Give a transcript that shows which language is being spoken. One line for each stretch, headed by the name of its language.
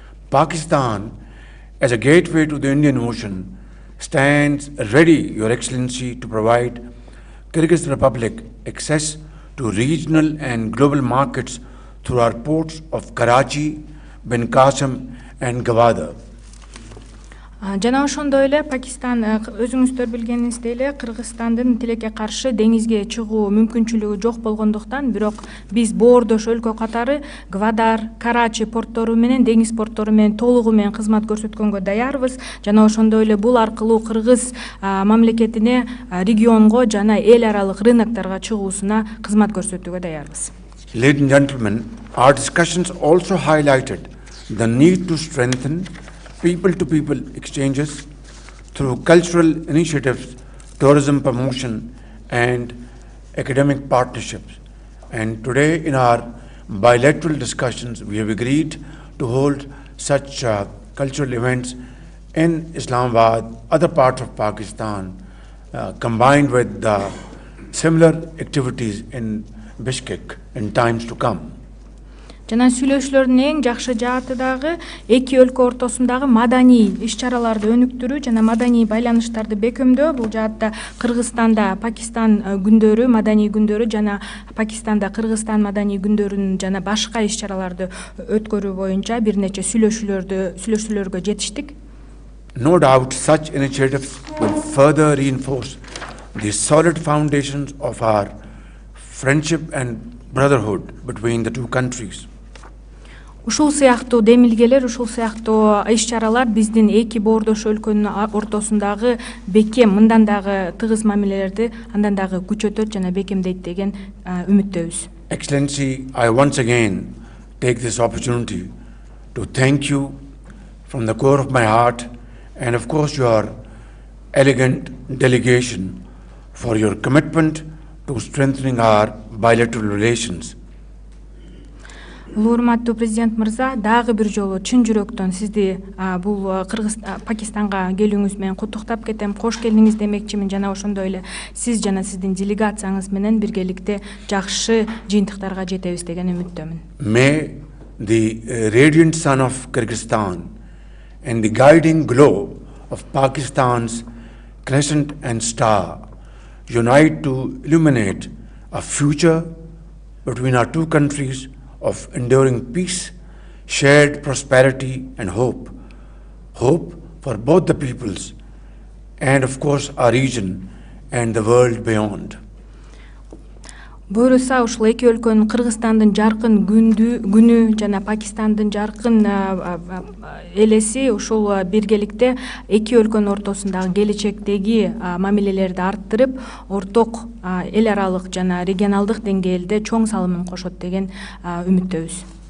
English: Pakistan, as a gateway to the Indian Ocean, stands ready, Your Excellency, to provide Kyrgyz Republic access to regional and global markets through our ports of Karachi, Ben Qasim, and Gwadar.
Kyrgyz: Жана ошондой эле Пакистан, өзүңүздөр билгениңиздей эле, Кыргызстандын тилекке каршы деңизге чыгуу мүмкүнчүлүгү жок болгондуктан, бирок биз боордош өлкө катары Гвадар, Карачи порттору менен, деңиз порттору менен толугу менен кызмат көрсөткөнгө даярбыз. Жана ошондой эле бул аркылуу Кыргыз мамлекетине, регионго жана эл аралык рыноктарга чыгуусуна кызмат көрсөтүүгө даярбыз.
English: Ladies and gentlemen, our discussions also highlighted the need to strengthen people-to-people exchanges through cultural initiatives, tourism promotion, and academic partnerships. And today in our bilateral discussions, we have agreed to hold such cultural events in Islamabad, other parts of Pakistan, combined with similar activities in Bishkek in times to come.
Kyrgyz: Жана сүйлөшүүлөрдүн эң жакшы жааты дагы эки өлкө ортосундагы маданий иш-чараларды өнүктүрүү жана маданий байланыштарды бекемдөө. Бул жаатта Кыргызстанда Пакистан күндөрү, маданий күндөрү жана Пакистанда Кыргызстан маданий күндөрүн жана башка иш-чараларды өткөрүү боюнча бир нече сүйлөшүүлөргө жетиштик.
English: No doubt such initiatives will further reinforce the solid foundations of our friendship and brotherhood between the two countries.
Kyrgyz: Ушул сыяктуу демилгелер, ушул сыяктуу иш-чаралар биздин эки боордош өлкөнүн ортосундагы бекем, мындан дагы тыгыз мамилелерди андан дагы күчөтөт жана бекемдейт деген үмүттөбүз.
English: Excellency, I once again take this opportunity to thank you from the core of my heart and of course your elegant delegation for your commitment to strengthening our bilateral relations.
Kyrgyz: Урматтуу президент мырза, дагы бир жолу чын жүрөктөн сизди бул Пакистанга келүүңүз менен куттуктап кетем. Кош келдиңиз демекчимин жана ошондой эле сиз жана сиздин делегацияңыз менен биргеликте жакшы жыйынтыктарга жетебиз деген үмүттөмүн.
English: May the radiant sun of Kyrgyzstan and the guiding glow of Pakistan's crescent and star unite to illuminate a future between our two countries of enduring peace, shared prosperity and hope. Hope for both the peoples and of course our region and the world beyond.
Kyrgyz: Буюрса ушул эки өлкөнүн Кыргызстандын жаркын күнү жана Пакистандын жаркын элеси ушул биргеликте эки өлкөнүн ортосундагы келечектеги мамилелерди арттырып, орток эл аралык жана регионалдык деңгээлде чоң салымын кошот деген үмүттөбүз.